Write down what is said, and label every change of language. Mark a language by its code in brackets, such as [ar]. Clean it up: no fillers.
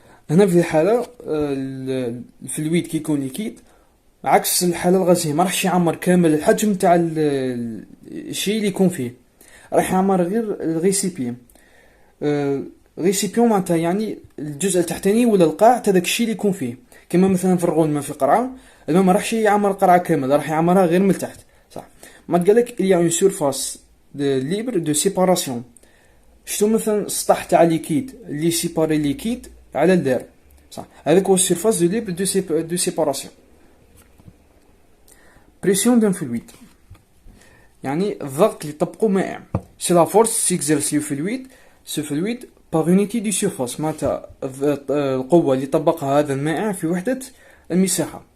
[ar] هنا في الحالة الفلويد كي يكون ليكيد عكس الحالة الغازية ما راحش يعمر كامل الحجم تاع الشيء اللي يكون فيه، راح يعمر غير الريسيبيون. ريسيبيون معناتها يعني الجزء التحتاني ولا القاع تاع داك الشيء اللي يكون فيه. كما مثلا نفرغوا الماء في قرعة، الماء ما راحش يعمر القرعة كامل، راح يعمرها غير من التحت. صح. ما قالك [fr] il y a une surface libre de séparation. [ar] شتو مثلا السطح تاع ليكيد اللي سيباري ليكيد على الدار. صح. هذاك هو السيرفاس دو ليبر دو سيباراسيون. بريسيون دان فلويد يعني الضغط اللي طبقه مائع. [fr] سي لا فورس سيكزيرسي فلويد سو فلويد باغ يونيتي دو سيرفاس، [ar] معناتها القوة اللي طبقها هذا المائع في وحدة المساحة.